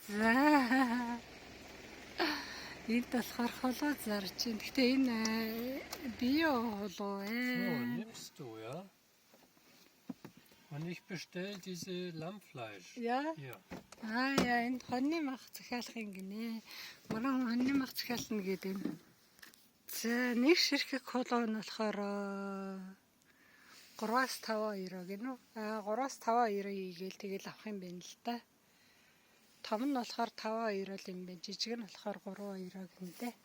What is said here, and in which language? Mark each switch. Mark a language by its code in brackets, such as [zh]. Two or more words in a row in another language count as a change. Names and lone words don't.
[mn] За. Энд болохоор холоо зарж байна. Гэтэ энэ био холоо [de] So, nimmst du, ja? Und ich bestelle diese Lammfleisch. Ja? Hier. [mn] Яа, энд хоньны мах захиалах юм гинэ. Маран хоньны мах захиална гэдэг юм. За, нэг ширхэг холоо нь болохоор 3-5 евро гинэ. 3-5 евро хийгээл тэгэл авах юм байна л да. Том нь болохоор 5 евро л юм байна. Жижиг нь болохоор 3 евро гинэ.